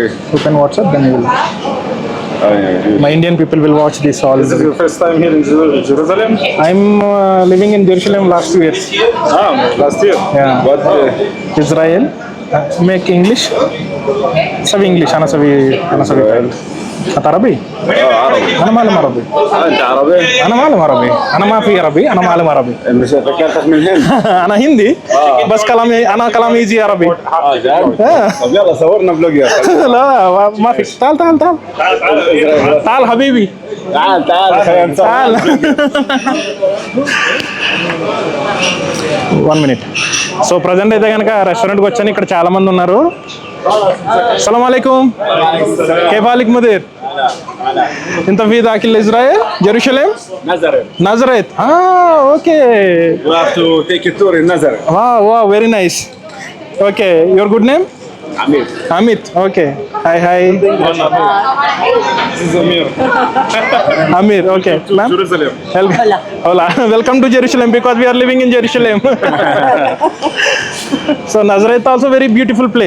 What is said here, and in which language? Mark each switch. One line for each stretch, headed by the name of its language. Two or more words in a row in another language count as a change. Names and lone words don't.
English: Open WhatsApp, then you will. My Indian people will watch this all. This is your first time here in Jerusalem? I'm living in Jerusalem last 2 years. Last year? Yeah. What? Israel. Make English. Sabi English.
Arabic: انا سابي. أنت عربي؟ أنا معلم عربي. أنت عربي؟ أنا معلم عربي. أنا ما في عربي. أنا معلم عربي. مش فكرتك من الهند؟ أنا هندي. بس كلامي يجي عربي. جد؟ طب يلا صورنا فلوج يا أخي. لا ما في. تعال حبيبي. تعال. 1 minute.
Telugu: సో ప్రజెంట్ అయితే కనుక రెస్టారెంట్కి వచ్చాను. ఇక్కడ చాలా మంది ఉన్నారు.
Arabic: السلام عليكم. كيف حالك مدير؟ انت في داخل اسرائيل؟ جيروشلم؟ نازاريت. اوكي.
English: You have to take a tour in Nazareth. Wow, very nice. Okay, your good name? Amit. Okay. Hi. This is Amir. Okay. Ma'am? Jerusalem. Hola. Welcome to Jerusalem because we are living in Jerusalem. So Nazareth also very beautiful place.